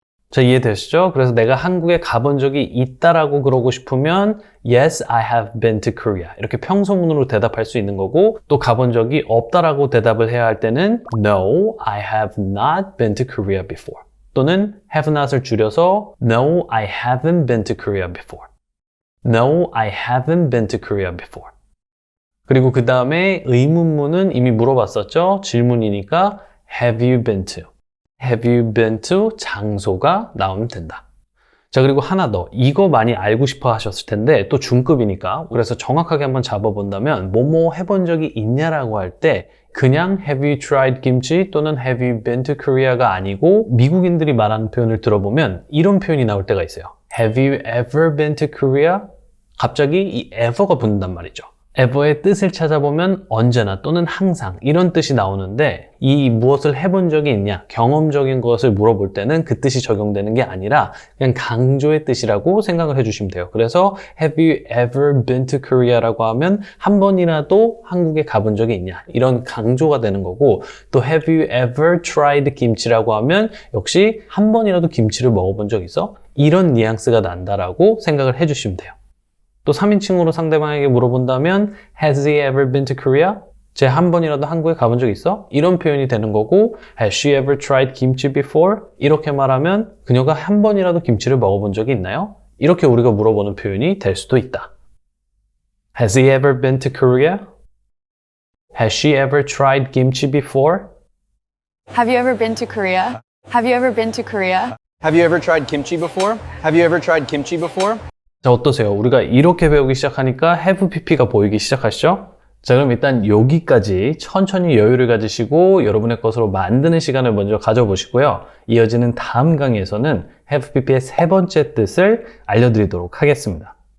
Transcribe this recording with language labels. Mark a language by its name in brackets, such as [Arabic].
[Korean] 자, 이해되시죠? 그래서 내가 한국에 가본 적이 있다라고 그러고 싶으면 [English] Yes, I have been to Korea. [Korean] 이렇게 평소문으로 대답할 수 있는 거고 또 가본 적이 없다라고 대답을 해야 할 때는 [English] No, I have not been to Korea before. [Korean] 또는 [English] have not을 줄여서 No, I haven't been to Korea before. No, I haven't been to Korea before. [Korean] 그리고 그 다음에 의문문은 이미 물어봤었죠? 질문이니까 [English] Have you been to? Have you been to [Korean] 장소가 나오면 된다. 자, 그리고 하나 더. 이거 많이 알고 싶어 하셨을 텐데 또 중급이니까 그래서 정확하게 한번 잡아본다면 뭐뭐 해본 적이 있냐라고 할 때 그냥 [English] Have you tried kimchi [Korean] 또는 [English] Have you been to Korea [Korean] 가 아니고 미국인들이 말하는 표현을 들어보면 이런 표현이 나올 때가 있어요. [English] Have you ever been to Korea? [Korean] 갑자기 이 ever가 붙는단 말이죠. ever의 뜻을 찾아보면 언제나 또는 항상 이런 뜻이 나오는데 이 무엇을 해본 적이 있냐 경험적인 것을 물어볼 때는 그 뜻이 적용되는 게 아니라 그냥 강조의 뜻이라고 생각을 해주시면 돼요. 그래서 [English] Have you ever been to Korea [Korean] 라고 하면 한 번이라도 한국에 가본 적이 있냐 이런 강조가 되는 거고 또 [English] Have you ever tried kimchi [Korean] 라고 하면 역시 한 번이라도 김치를 먹어본 적 있어? 이런 뉘앙스가 난다라고 생각을 해주시면 돼요. 또 3인칭으로 상대방에게 물어본다면 [English] Has he ever been to Korea? [Korean] 쟤 한 번이라도 한국에 가본 적 있어? 이런 표현이 되는 거고 [English] Has she ever tried kimchi before? [Korean] 이렇게 말하면 그녀가 한 번이라도 김치를 먹어본 적이 있나요? 이렇게 우리가 물어보는 표현이 될 수도 있다. [English] Has he ever been to Korea? Has she ever tried kimchi before? Have you ever been to Korea? Have you ever been to Korea? Have you ever tried kimchi before? Have you ever tried kimchi before? [Korean] 자, 어떠세요? 우리가 이렇게 배우기 시작하니까 have pp가 보이기 시작하시죠? 자, 그럼 일단 여기까지 천천히 여유를 가지시고 여러분의 것으로 만드는 시간을 먼저 가져보시고요. 이어지는 다음 강의에서는 have pp의 세 번째 뜻을 알려드리도록 하겠습니다.